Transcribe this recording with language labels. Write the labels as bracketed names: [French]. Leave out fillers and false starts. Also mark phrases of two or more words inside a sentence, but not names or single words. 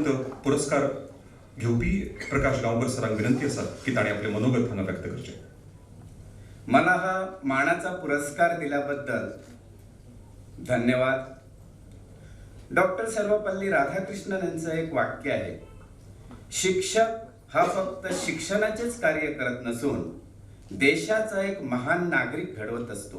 [Konkani] पुरस्कार घेवपी प्रकाश गांवकर सरांक विनंती आसा की ताणें आपले मनोगत हांगा व्यक्त करचें. [Marathi] मला हा मानाचा पुरस्कार दिल्याबद्दल धन्यवाद. डॉक्टर सर्वपल्ली राधाकृष्णन यांचं एक वाक्य आहे, शिक्षक हा फक्त शिक्षणाचेच कार्य करत नसून देशाचा एक महान नागरिक घडवत असतो.